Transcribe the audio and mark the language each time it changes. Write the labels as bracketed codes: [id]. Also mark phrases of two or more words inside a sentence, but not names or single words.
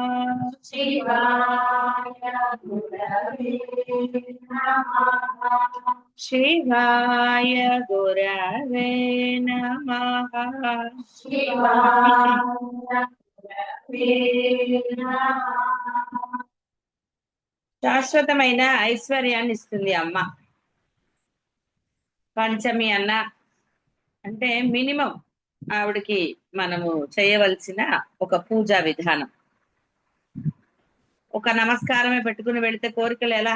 [sa] शिवाय गुरवे नमः। शिवाय गुरवे नमः। शिवाय गुरवे नमः। [te] శాశ్వతమైన ఐశ్వర్యాన్ని ఇస్తుంది అమ్మ. పంచమి అన్న అంటే మినిమం ఆవిడకి మనము చేయవలసిన ఒక పూజా విధానం. ఒక నమస్కారమే పెట్టుకుని వెళితే కోరికలు ఎలా?